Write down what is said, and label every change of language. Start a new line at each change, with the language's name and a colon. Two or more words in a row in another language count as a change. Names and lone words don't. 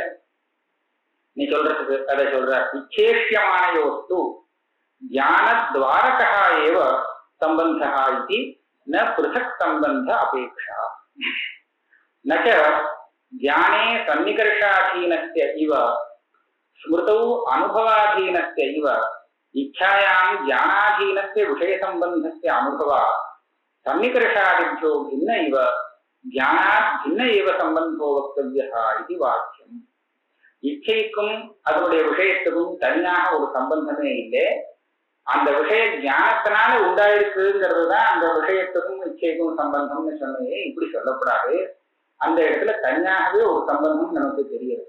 Tamil: நீ சொல்றதுக்கு அதை சொல்ற
Sanskrit: இச்சேஷ்யமான யோஸ்து ஞானத்வாரகா ஏவ சம்பந்தா இது ந பிருதக் சம்பந்த அபேக்ஷா. ந ச ஞானே சன்னிகர்ஷாதீனஸ்ய இவ ஸ்மிருதௌ அனுபவாதீனஸ்ய இவ இச்சாயாம் ஞானாதீனஸ்ய விஷய சம்பந்தஸ்ய அனுபவா சன்னிகர்ஷாதிभ्यो भिन्न इव ஞானாத் भिन्न एव சம்பந்தோ வக்தவ்யः
Tamil: இது வாக்கியம். இச்சைக்கும் அதனுடைய விஷயத்துக்கும் தனியாக ஒரு சம்பந்தமே இல்லை. அந்த விஷய ஞானத்தினால உண்டாயிருக்குங்கிறது தான் அந்த விஷயத்துக்கும் இச்சைக்கும் சம்பந்தம்னு சொன்னே. இப்படி சொல்லக்கூடாது. அந்த இடத்துல தனியாகவே ஒரு சம்பந்தம் நமக்கு தெரியுது.